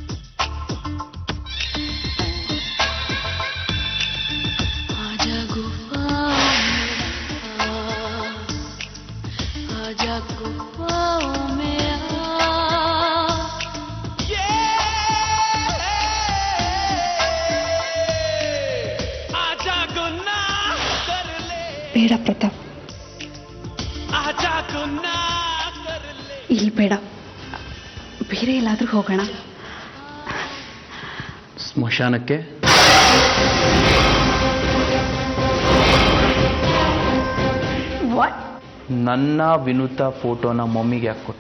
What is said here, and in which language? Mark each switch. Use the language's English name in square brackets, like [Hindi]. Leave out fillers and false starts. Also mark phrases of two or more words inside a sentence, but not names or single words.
[Hindi] आजा गुफा आजा गुफाओं में आजा गुनाह कर ले, [Kannada] ಬೇಡ ಪ್ರತಾಪ್, [Hindi] आजा गुनाह कर ले. [Kannada] ಇಲ್ಲಿ ಬೇಡ, ಬೇರೆ ಎಲ್ಲಾದ್ರೂ ಹೋಗೋಣ. ಸ್ಮಶಾನಕ್ಕೆ? ವಾಟ್? ನನ್ನ ವಿನುತ ಫೋಟೋನ ಮಮ್ಮಿಗೆ ಯಾಕೆ ಕೊಟ್ಟೆ?